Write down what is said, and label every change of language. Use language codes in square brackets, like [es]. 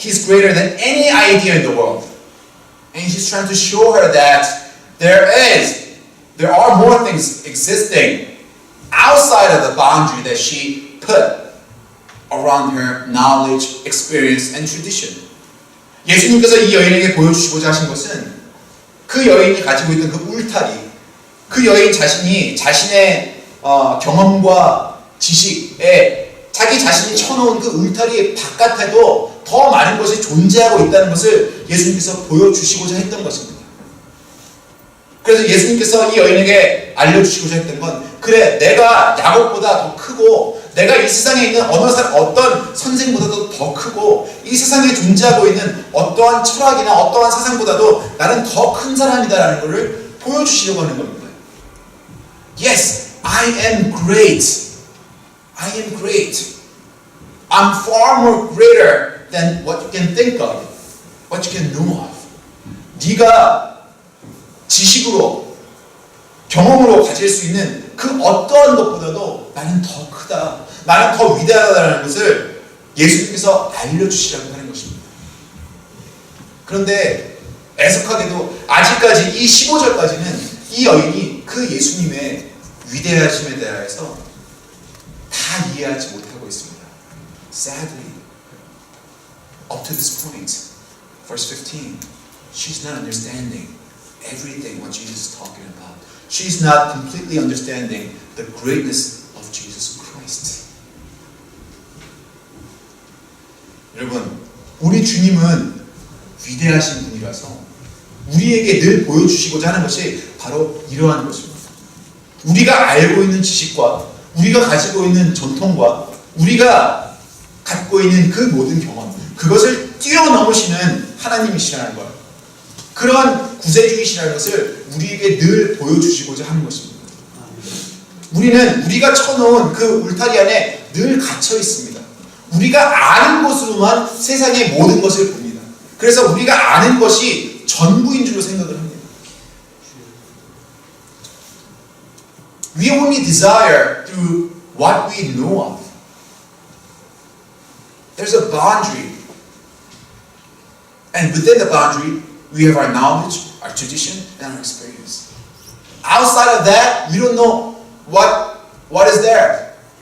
[en] He's greater than any idea in the world. And he's trying to show her that there are more things existing outside of the boundary that she put around her knowledge, experience, and tradition. [ko] 예수님께서 이 여인에게 보여주시고자 하신 것은 그 여인이 가지고 있던 그 울타리, 그 여인 자신이 자신의 경험과 지식에 자기 자신이 쳐놓은 그 울타리 바깥에도 더 많은 것이 존재하고 있다는 것을 예수님께서 보여주시고자 했던 것입니다. 그래서 예수님께서 이 여인에게 알려주시고자 했던 건, 그래, 내가 야곱보다 더 크고, 내가 이 세상에 있는 어떤 선생보다도 더 크고, 이 세상에 존재하고 있는 어떠한 철학이나 어떠한 사상보다도 나는 더 큰 사람이다라는 것을 보여주시려고 하는 겁니다. [en] Yes, I am great. I am great. I'm far more greater than what you can think of, what you can know of. [ko] 네가 지식으로, 경험으로 가질 수 있는 그 어떠한 것보다도 나는 더 크다, 나는 더 위대하다는 것을 예수님께서 알려주시라고 하는 것입니다. 그런데 애석하게도 아직까지 이 15절까지는 이 여인이 그 예수님의 위대하심에 대해서 다 이해하지 못하고 있습니다. [en] Sadly, up to this point, verse 15, she's not understanding everything what Jesus is talking about. She's not completely understanding the greatness of Jesus Christ. [ko] 여러분, 우리 주님은 위대하신 분이라서 우리에게 늘 보여주시고자 하는 것이 바로 이러한 것입니다. 우리가 알고 있는 지식과 우리가 가지고 있는 전통과 우리가 갖고 있는 그 모든 경험, 그것을 뛰어넘으시는 하나님이시라는 것, 그러한 구세주이시라는 것을 우리에게 늘 보여주시고자 하는 것입니다. 우리는 우리가 쳐놓은 그 울타리 안에 늘 갇혀 있습니다. 우리가 아는 것으로만 세상의 모든 것을 봅니다. 그래서 우리가 아는 것이 전부인 줄로 생각을 합니다. [en] We only desire through what we know of. There's a boundary. And within the boundary, we have our knowledge, our tradition, and our experience. Outside of that, we don't know what is there.